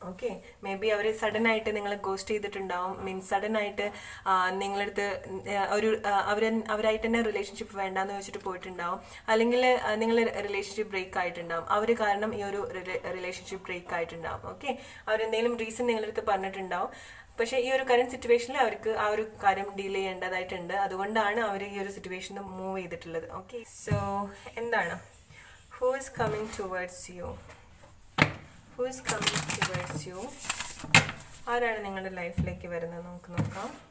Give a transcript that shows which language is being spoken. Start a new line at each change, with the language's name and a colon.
Malayalam: Okay, may be our sudden ആയിട്ട് നിങ്ങളെ ghost ചെയ്തിട്ടുണ്ടാവും. മീൻസ് സഡൻ ആയിട്ട് നിങ്ങളടുത്ത് ഒരു അവരായിട്ട് തന്നെ റിലേഷൻഷിപ്പ് വേണ്ടാന്ന് വെച്ചിട്ട് പോയിട്ടുണ്ടാവും. അല്ലെങ്കിൽ നിങ്ങൾ റിലേഷൻഷിപ്പ് ബ്രേക്ക് ആയിട്ടുണ്ടാവും. അവർ കാരണം ഈ ഒരു റിലേഷൻഷിപ്പ് ബ്രേക്ക് ആയിട്ടുണ്ടാവും. ഓക്കെ, അവരെന്തെങ്കിലും റീസൺ നിങ്ങളടുത്ത് പറഞ്ഞിട്ടുണ്ടാവും. പക്ഷേ ഈ ഒരു കറന്റ് സിറ്റുവേഷനിൽ അവർക്ക് ആ ഒരു കാര്യം ഡീൽ ചെയ്യേണ്ടതായിട്ടുണ്ട്. അതുകൊണ്ടാണ് അവർ ഈ ഒരു സിറ്റുവേഷനിൽ മൂവ് ചെയ്തിട്ടുള്ളത്.
English: Okay, so എന്താണ് who is coming towards you? Who is coming towards you?
Malayalam: ആരാണ് നിങ്ങളുടെ ലൈഫിലേക്ക് വരുന്നത് നമുക്ക് നോക്കാം.